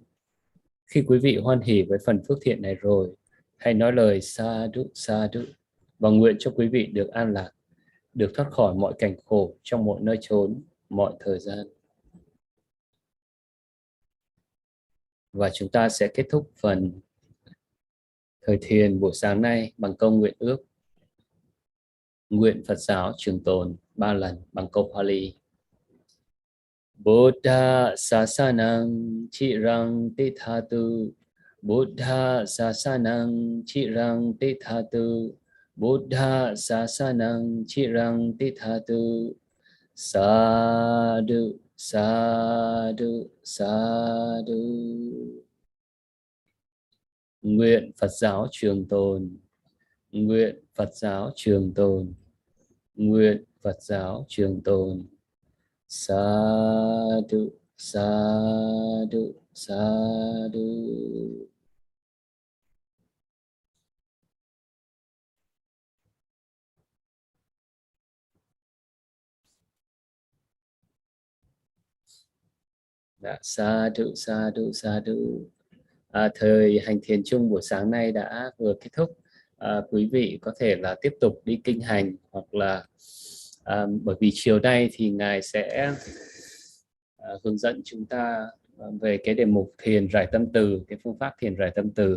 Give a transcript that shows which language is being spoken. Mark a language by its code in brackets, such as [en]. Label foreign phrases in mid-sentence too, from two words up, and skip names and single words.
[vi] Khi quý vị hoan hỷ với phần phước thiện này rồi, hãy nói lời sa đu và nguyện cho quý vị được an lạc, được thoát khỏi mọi cảnh khổ trong mọi nơi chốn, mọi thời gian. Và chúng ta sẽ kết thúc phần thời thiền buổi sáng nay bằng câu nguyện ước. Nguyện Phật giáo trường tồn 3 lần bằng câu Pali. [pi] Buddha sasanang chirang tithatu, Buddha sasanang chirang tithatu, Buddha sasanang chirang tithatu. Sadhu, sadhu, sadhu. [vi] Nguyện Phật giáo trường tồn, nguyện Phật giáo trường tồn, nguyện Phật giáo trường tồn. [pi] Sadhu, sadhu, sadhu. Đã, sadhu, sadhu, sadhu. [vi] Thời hành thiền chung buổi sáng nay đã vừa kết thúc. Quý vị có thể là tiếp tục đi kinh hành, hoặc là bởi vì chiều nay thì Ngài sẽ hướng dẫn chúng ta về cái đề mục thiền rải tâm từ, cái phương pháp thiền rải tâm từ.